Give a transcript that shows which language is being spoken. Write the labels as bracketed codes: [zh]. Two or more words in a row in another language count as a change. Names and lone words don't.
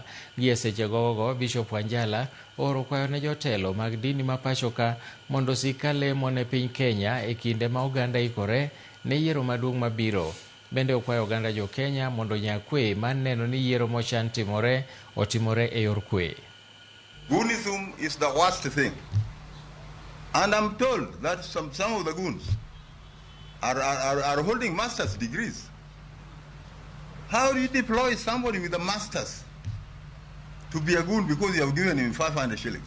[luo] Gi e seche gogo Bishop Wanjala oro kwayo ne jotelo mag dini ma pachoka mondo osik ka lemo ne piny Kenya e kinde ma oganda ikore ne yiero maduong' mabiro. Bende okwayo oganda jo Kenya mondo nya kwe mar neno ni yiero mochan otimore e yor kwe. [en] Goonism is the worst thing. And I'm told that some of the goons are holding master's degrees. How do you deploy somebody with a master's to be a goon because you have given him 500 shillings?